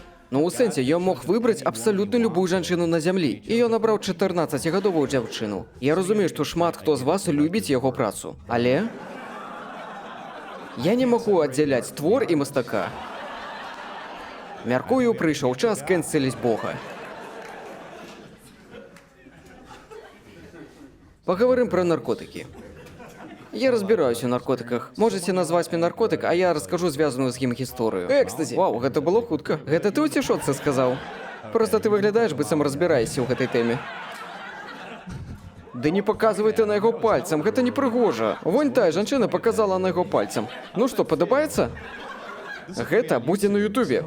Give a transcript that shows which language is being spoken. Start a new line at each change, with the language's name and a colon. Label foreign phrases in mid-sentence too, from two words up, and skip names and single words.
Belarusian: Ну, у сэнсе, ён мог выбраць абсалютна любую жанчыну на зямлі. І ён набраў 14гадовую дзяўчыну. Я разумею, што шмат хто з вас любіць яго працу. Але я не магу аддзяляць твор і мастака. Мяркую, прыйшоў час кэнселіць Бога.
Russian: Поговорим про наркотики. Я разбираюсь у наркотиках. Можете назвать мне наркотик, а я расскажу
Belarusian: звязаную з ім гісторыю. Экстазі. Вау, гэта было хутка. Гэта ты ў цішотцы сказаў? Просто ты выглядаеш, быццам разбіраешся ў гэтай тэме. Да не паказвай ты на яго пальцам, гэта непрыгожа. Вонь тая жанчына паказала на яго пальцам. Ну што, падабаецца? Гэта будзе на ютубе.